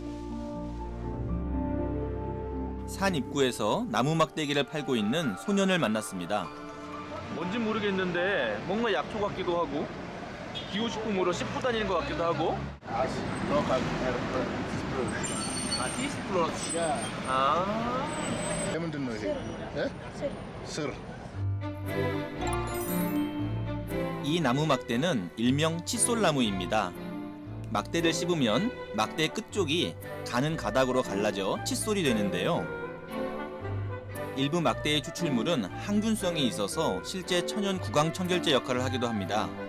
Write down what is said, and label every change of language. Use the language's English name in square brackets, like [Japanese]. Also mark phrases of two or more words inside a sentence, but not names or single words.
[Korean] 산 입구에서 나무 막대기를 팔고 있는 소년을 만났습니다. 뭔진 모르겠는데 뭔가 약초 같기도 하고 기호식품으로 씹고 다니는 것 같기도 하고. 티스플러스. [Amharic] ምንድን ነው ይሄ? ስር. [Korean] 이 나무 막대는 일명 칫솔나무입니다. 막대를 씹으면 막대 끝쪽이 가는 가닥으로 갈라져 칫솔이 되는데요. 일부 막대의 추출물은 항균성이 있어서 실제 천연 구강청결제 역할을 하기도 합니다.